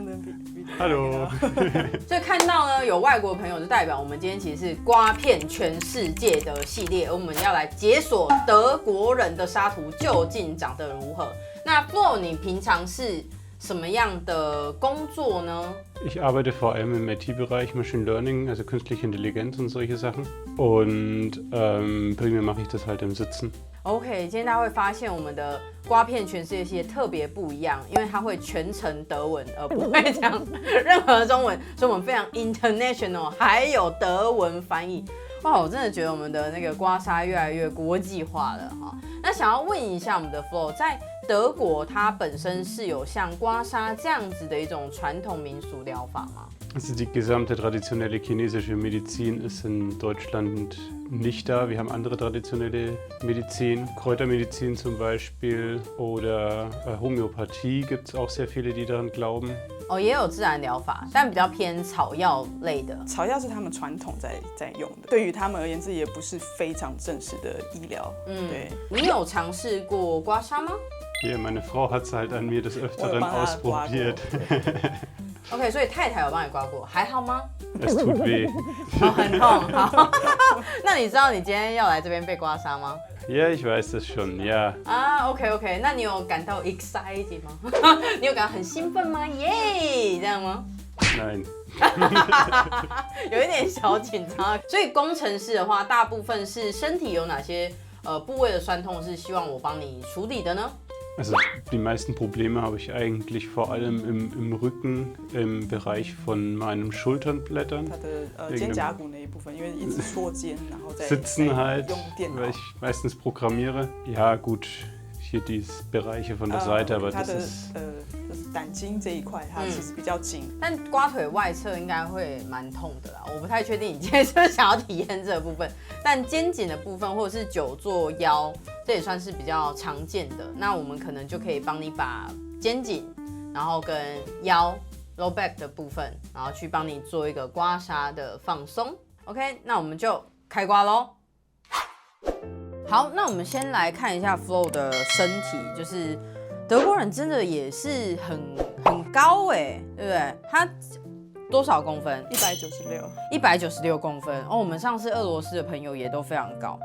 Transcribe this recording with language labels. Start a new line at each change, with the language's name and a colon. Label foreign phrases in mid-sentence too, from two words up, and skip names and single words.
German: Hallo.
Chinese: 所以看到呢有外国朋友，就代表我们今天其实是刮遍全世界的系列，而我们要来解锁德国人的沙图究竟长得如何。那 Flo， 你平常是什么样的工作呢？
German: Ich arbeite vor allem im IT-Bereich,
English: Machine Learning,
German: also künstliche Intelligenz und solche Sachen. Und primär mache ich das halt im Sitzen.
Chinese: OK， 今天大家会发现我们的刮遍全世界系列特别不一样，因为它会全程德文，而不会讲任何中文，所以我们非常 international， 还有德文翻译。哇，我真的觉得我们的那个刮痧越来越国际化了哈。那想要问一下我们的 Flo， 在德国它本身是有像刮痧这样子的一种传统民俗疗法吗？
German: Also die gesamte traditionelle chinesische Medizin ist in Deutschland nicht da. Wir haben andere traditionelle Medizin, Kräutermedizin zum Beispiel oder Homöopathie gibt es auch sehr viele, die daran glauben.
Chinese: 哦，也有自然疗法，但比较偏草药类的。草药是他们传统在用的，对于他们而言，这也不是非常正式的医疗。对。你有尝试过刮痧吗？
German: Ja, meine Frau hat es halt an mir des Öfteren ausprobiert.
Chinese: OK， 所以太太有帮你刮过，还好吗？
German: Es tut weh.
Chinese: 哦，很痛。好，那你知道你今天要来这边被刮痧吗？
German: Ja, ich weiß das schon, ja.
Chinese: 啊 ，OK， 那你有感到 excited 吗？你有感到很兴奋吗？耶，这样吗？
German: Nein.
Chinese: 有一点小紧张。所以工程师的话，大部分是身体有哪些部位的酸痛是希望我帮你处理的呢？
German: Also die meisten Probleme habe ich eigentlich vor allem im Rücken, im Bereich von meinen Schulternblättern.
Chinese: 他的肩胛骨那一部分，因为一直缩肩，然后再
German: Sitzen halt,
Chinese: 用电脑
German: weil ich meistens programmiere. Ja gut, hier die Bereiche von der Seite, aber
Chinese: 他
German: das
Chinese: 的
German: ist...
Chinese: 就是胆经这一块，它其实比较紧。但刮腿外侧应该会蛮痛的啦，我不太确定你今天是不是想要体验这个部分。但肩颈的部分或者是久坐腰，这也算是比较常见的。那我们可能就可以帮你把肩颈，然后跟腰
English: low back
Chinese: 的部分，然后去帮你做一个刮痧的放松。OK， 那我们就开刮咯。好，那我们先来看一下 Flo 的身体，就是德国人真的也是很高哎，对不对？他多少公分？196公分哦。我们上次俄罗斯的朋友也都非常高。